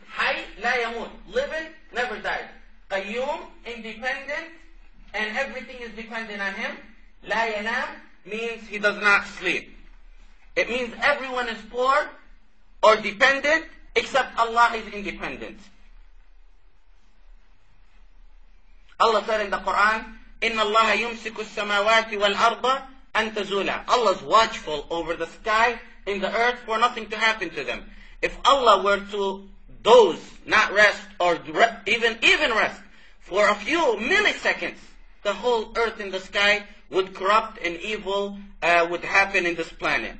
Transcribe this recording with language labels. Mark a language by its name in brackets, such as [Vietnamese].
[English] Hayy la yamut, living, never dies. Qayyum, independent, and everything is dependent on him. La yanam means he does not sleep. It means everyone is poor or dependent except Allah is independent. Allah said in the Quran, [Arabic] إِنَّ اللَّهَ يُمْسِكُ السَّمَاوَاتِ وَالْأَرْضَ أَن تَزُولَ. [English] Allah is watchful over the sky and the earth for nothing to happen to them. If Allah were to doze, not rest, or even rest, for a few milliseconds, the whole earth and the sky would corrupt and evil would happen in this planet.